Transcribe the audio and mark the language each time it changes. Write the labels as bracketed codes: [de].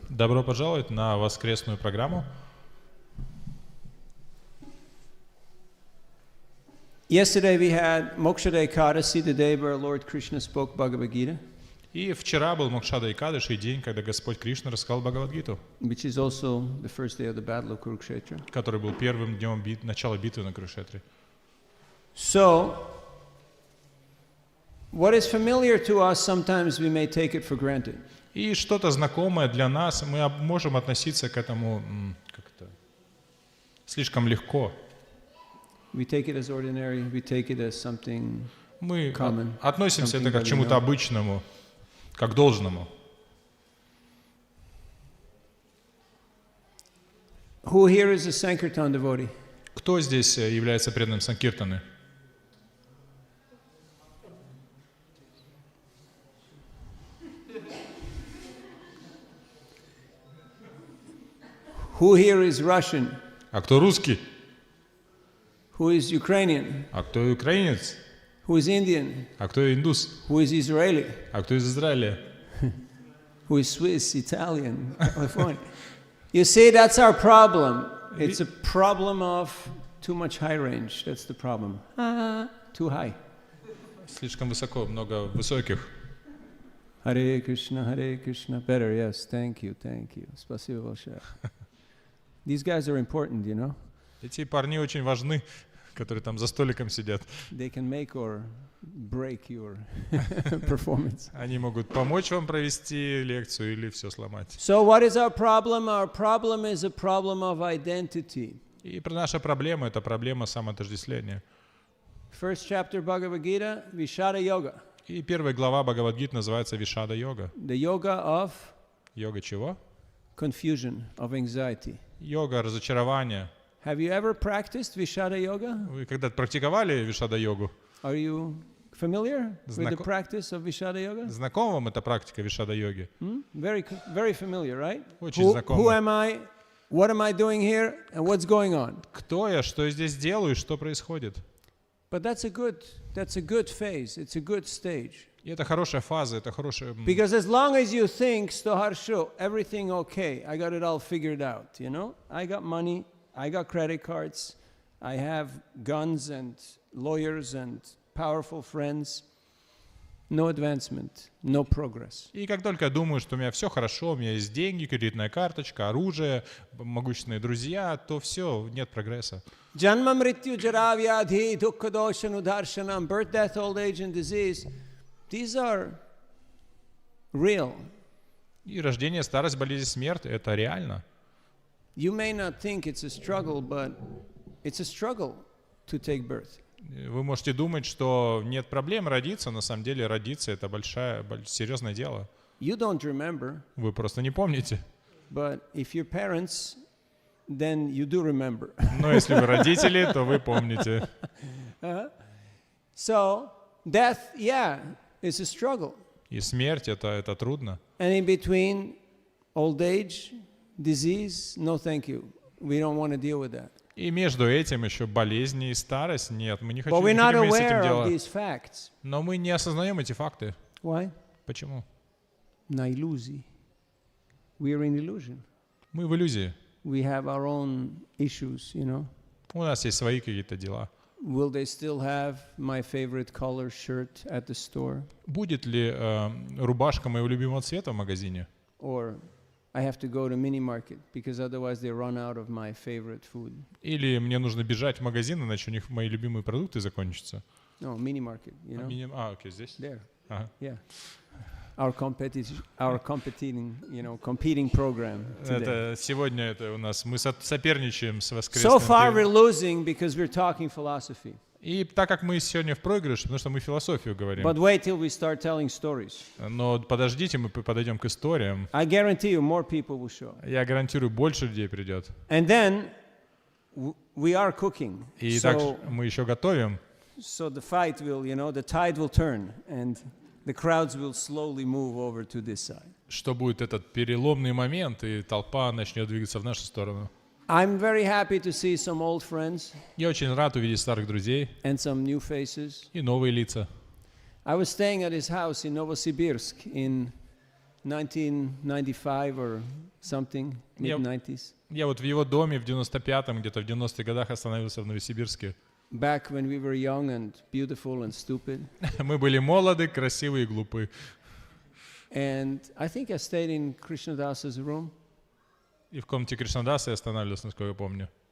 [ru] Добро пожаловать на воскресную программу. [en] Yesterday we had Moksha Ekadasi, the day where Lord Krishna spoke Bhagavad Gita. [ru] И вчера был Мокшада Экадаши, день, когда Господь Кришна рассказал Бхагавад-гиту, [en] Which is also the first day of the battle of Kurukshetra. [ru] который был первым днем начала битвы на Курукшетре. [en] So, what is familiar to us, sometimes we may take it for granted. [ru] И что-то знакомое для нас, мы можем относиться к этому слишком легко. [en] We take it as ordinary, we take it as something [ru] Мы [en] common, [ru] относимся это [en] something [ru] как к [en] that we [ru] чему-то [en] know. [ru] обычному, как должному. [en] Who here is a Sankirtan devotee? [ru] Кто здесь является преданным Санкиртаны? [en] Who here is Russian? [ru] А кто русский? [en] Who is Ukrainian? [ru] А кто украинец? [en] Who is Indian? [ru] А кто индус? [en] Who is Israeli? [ru] А кто из Израиля? [en] Who is Swiss, Italian, California? You see, that's our problem. It's a problem of too much high range. That's the problem. Too high. [ru] Слишком высоко, много высоких. [en] Hare Krishna, Hare Krishna. Better, yes. Thank you, thank you. [ru] Спасибо большое. [en] These guys are important, you know. [ru] Эти парни очень важны, которые там за столиком сидят. [en] They can make or break your performance. [ru] Они могут помочь вам провести лекцию или все сломать. [en] So what is our problem? Our problem is a problem of identity. [ru] И наша проблема — это проблема самоотождествления. [en] First chapter Bhagavad Gita, Vishada Yoga. [ru] И первая глава Бхагавад-гиты называется Вишада йога. [en] The yoga of [ru] Йога чего? [en] confusion, of anxiety. [ru] Йога разочарования. [en] Have you ever practiced Vishada Yoga? [ru] Вы когда-то практиковали Вишада-йогу? [en] Are you familiar with the practice of Vishada Yoga? [ru] Знакома вам эта практика Вишада-йоги? [en] Very familiar, right? [ru] Очень знакома. [en] Who am I? What am I doing here? And what's going on? [ru] Кто я, что я здесь делаю, что происходит? [en] But that's a good phase. It's a good stage. [ru] И это хорошая фаза, это хорошая... [en] Because as long as you think, Stoharsho, everything okay, I got it all figured out, you know? I got money, I got credit cards, I have guns and lawyers and powerful friends. No advancement, no progress. [ru] И как только я думаю, что у меня все хорошо, у меня есть деньги, кредитная карточка, оружие, могущественные друзья, то все, нет прогресса. [sa] Janma mrityu jara vyadhi dukkha doshan udarshanam, [en] birth, death, old age and disease, these are real. [ru] И рождение, старость, болезнь, смерть — это реально. [en] You may not think it's a struggle, but it's a struggle to take birth. [ru] Вы можете думать, что нет проблем родиться, на самом деле родиться — это серьезное дело. [en] You don't remember. [ru] Вы просто не помните. [en] But if you're parents, then you do remember. [ru] Но если вы родители, то вы помните. [en] So, death, yeah, is a struggle. [ru] И смерть — это трудно. [en] And in between, old age, disease, no thank you. We don't want to deal with that. [ru] И между этим еще болезни и старость. Нет, мы не хотим [en] But we're not [ru] иметь с этим [en] aware of [ru] дело. [en] these facts. [ru] Но мы не осознаем эти факты. [en] Why? [ru] Почему? На иллюзии. [en] We are in illusion. [ru] Мы в иллюзии. [en] We have our own issues, you know. [ru] У нас есть свои какие-то дела. [en] Will they still have my favorite color shirt at the store? [ru] Будет ли рубашка моего любимого цвета в магазине? [en] Or I have to go to mini market because otherwise they run out of my favorite food. [ru] Или мне нужно бежать в магазин, иначе у них мои любимые продукты закончатся? [en] No, mini market, you know. [ru] Окей, здесь? [en] There. [ru] Ага. [en] Yeah. Our competing program today. [ru] Это сегодня это у нас мы соперничаем с [en] So [ru] воскресным. [en] far we're losing because we're talking philosophy. [ru] И так как мы сегодня в проигрыше, потому что мы философию говорим. [en] But wait till we start telling stories. [ru] Но подождите, мы подойдем к историям. [en] I guarantee you more people will show. [ru] Я гарантирую, больше людей придет. [en] And then we are cooking. [ru] И так мы еще готовим. [en] So the fight will, the tide will turn and the crowds will slowly move over to this side. [ru] Что будет этот переломный момент, и толпа начнет двигаться в нашу сторону. [en] I'm very happy to see some old friends. [ru] Я очень рад увидеть старых друзей. [en] And some new faces. [ru] И новые лица. [en] I was staying at his house in Novosibirsk in 1995 or something, mid-90s. [ru] Я вот в его доме в 95-м, где-то в 90-х годах остановился в Новосибирске. [en] Back when we were young and beautiful and stupid. [ru] Мы были молоды, красивые и глупы. [en] And I think I stayed in Krishnadas's room. [ru] И в комнате Кришнадаса я останавливался, насколько я помню.